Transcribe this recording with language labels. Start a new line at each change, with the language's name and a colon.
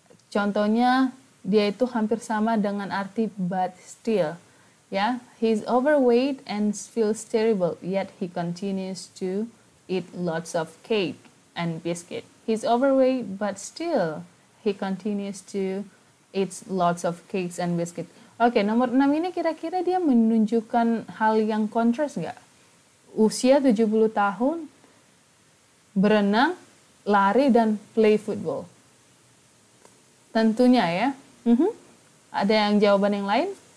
Indonesian: Contohnya, dia itu hampir sama dengan arti but still.
English: Ya, he's overweight and feels terrible, yet he continues to eat lots of cake and biscuit. He's overweight, but still he continues to eat lots of cakes and biscuit.
Indonesian: Oke, nomor 6 ini kira-kira dia menunjukkan hal yang kontras nggak? Usia 70 tahun, berenang, lari, dan
English: play football.
Indonesian: Tentunya ya. Ada yang jawaban yang lain?